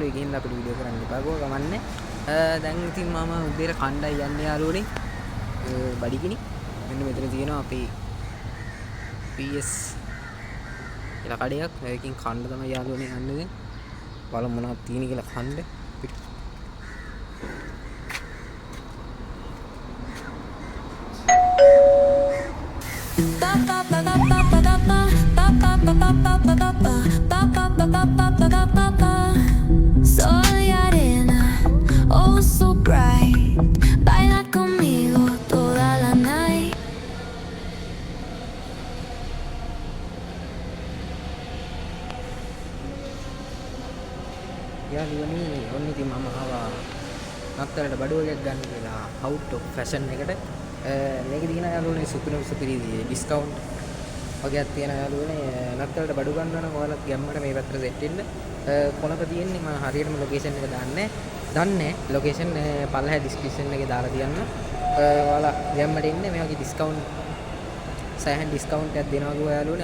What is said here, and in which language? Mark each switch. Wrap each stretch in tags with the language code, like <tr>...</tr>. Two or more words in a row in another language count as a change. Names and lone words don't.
<si>ඒකින්ද අපිට වීඩියෝ කරන්න එපා කිව්වා. ගමන්නේ. දැන් ඉතින් මම උදේට කණ්ඩායි යන්නේ යාළුවනේ. බඩිගිනි. මෙන්න මෙතන තියෙනවා අපේ PS කියලා කඩයක්. ඒකකින් කන්න තමයි යාළුවනේ යන්නේ. බලමු මොනවද තියෙන්නේ කියලා කන්න.</si> <es>Sol y arena,</es> <en>oh so bright,</en> <es>baila conmigo toda la night.</es> <si>යාළුවනේ ඔන්න ඉතින් මම ආවා නත්තලට බඩුවයක් ගන්න කියලා out of fashion එකට. මේක දින යාළුවනේ සුපිරි ඩිස්කවුන්ට් වගේක් තියෙන යාළුවනේ. නත්තලට බඩු ගන්නවා නම් ඔයාලත් ගැම්මට මේ පැත්තට සෙට් වෙන්න. කොනක තියෙන්නේ මම හරියටම ලොකේෂන් එක දන්නේ ලොකේෂන් පල්ලෙහා ඩිස්ක්‍රිප්ෂන් එකේ දාලා තියන්න. ඔයාලා ගැම්මට ඉන්නේ මේ වගේ ඩිස්කවුන්ට් සෑහෙන ඩිස්කවුන්ට් එකක් දෙනවා කිව්වා යාළුවනේ.</si>